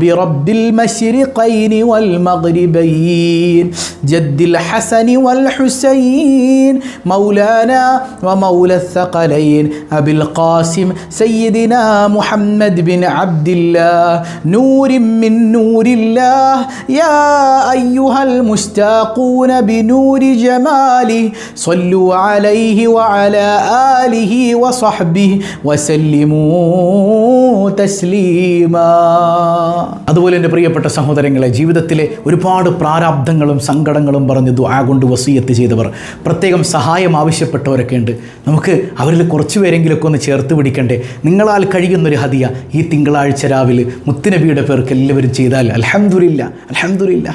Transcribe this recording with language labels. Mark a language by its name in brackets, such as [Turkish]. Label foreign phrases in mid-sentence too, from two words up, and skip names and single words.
[Arabic] رب المشرقين والمغربين، جد الحسن والحسين مولانا ومولى الثقلين أبي القاسم سيدنا محمد بن عبد الله نور من نور الله، يا أيها المشتاقون بنور جمال آله صلوا عليه وعلى آله وصحبه وسلموا تسليما. [Malayalam] അതുപോലെ എൻ്റെ പ്രിയപ്പെട്ട സഹോദരങ്ങളെ, ജീവിതത്തിലെ ഒരുപാട് പ്രാരാബ്ധങ്ങളും സങ്കടങ്ങളും പറഞ്ഞ് ദുആ കൊണ്ട് വസിയത്ത് ചെയ്തവർ, പ്രത്യേകം സഹായം ആവശ്യപ്പെട്ടവരൊക്കെ ഉണ്ട്. നമുക്ക് അവരിൽ കുറച്ച് പേരെങ്കിലുമൊക്കെ ഒന്ന് ചേർത്ത് പിടിക്കണ്ടേ? നിങ്ങളാൽ കഴിയുന്നൊരു ഹദിയ ഈ തിങ്കളാഴ്ച രാവിലെ മുത്തുനബിയുടെ പേർക്ക് എല്ലാവരും ചെയ്താൽ [Arabic] الحمد لله، الحمد لله.